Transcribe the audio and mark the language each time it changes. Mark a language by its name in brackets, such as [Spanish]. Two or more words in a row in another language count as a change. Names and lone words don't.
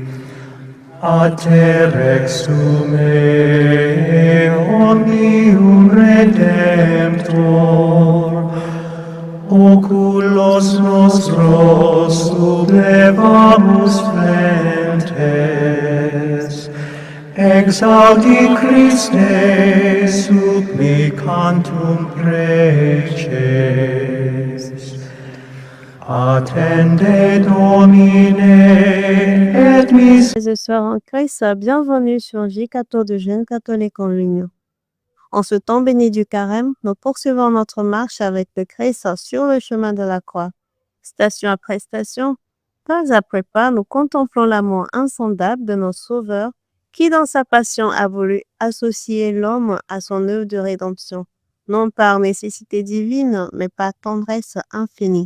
[Latin] A te rexume omnium Redemptor, oculos nostros sublevamus flentes, exaudi Christe supplicantum preces. Attende Domine, et mis. [French] Frères et sœurs en Christ, bienvenue sur J14 de Jeunes catholiques en ligne. En ce temps béni du carême, nous poursuivons notre marche avec le Christ sur le chemin de la croix. Station après station, pas après pas, nous contemplons l'amour insondable de notre Sauveur qui, dans sa passion, a voulu associer l'homme à son œuvre de rédemption, non par nécessité divine, mais par tendresse infinie.